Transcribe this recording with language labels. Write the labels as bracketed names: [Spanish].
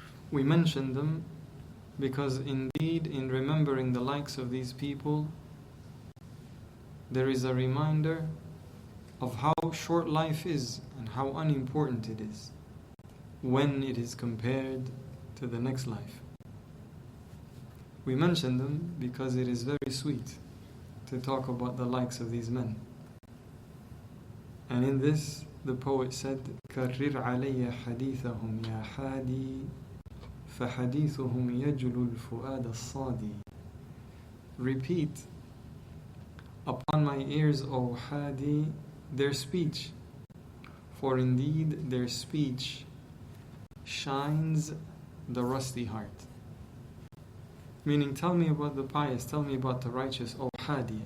[English] We mention them because indeed, in remembering the likes of these people, there is a reminder of how short life is and how unimportant it is when it is compared to the next life. We mention them because it is very sweet to talk about the likes of these men. And in this, the poet said, [Arabic] كَرِّرْ عَلَيَّ حَدِيثَهُمْ يَا حَادِي فَحَدِيثُهُمْ يَجْلُ الْفُؤَادَ الصَّادِي. [English] Repeat upon my ears, O Hadi, their speech, for indeed their speech shines the rusty heart. Meaning, tell me about the pious, tell me about the righteous, O Hadi.